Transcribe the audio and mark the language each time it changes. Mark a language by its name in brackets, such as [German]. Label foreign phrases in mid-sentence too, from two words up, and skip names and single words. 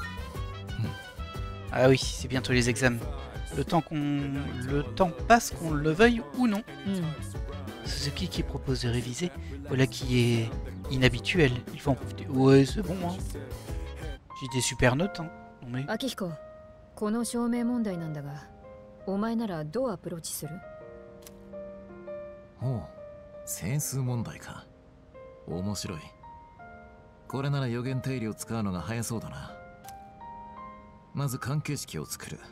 [French] Ah oui, c'est bientôt les examens. Le temps passe, qu'on le veuille ou non. Suzuki qui propose de réviser, voilà qui est inhabituel. Il faut en profiter. Ouais, c'est bon, hein. J'ai des super notes, hein. Non mais... Akihiko, [Japanese] この証明問題なんだが、お前ならどうアプローチする？おう、整数問題か。面白い。これなら予言定理を使うのが早そうだな。まず関係式を作る。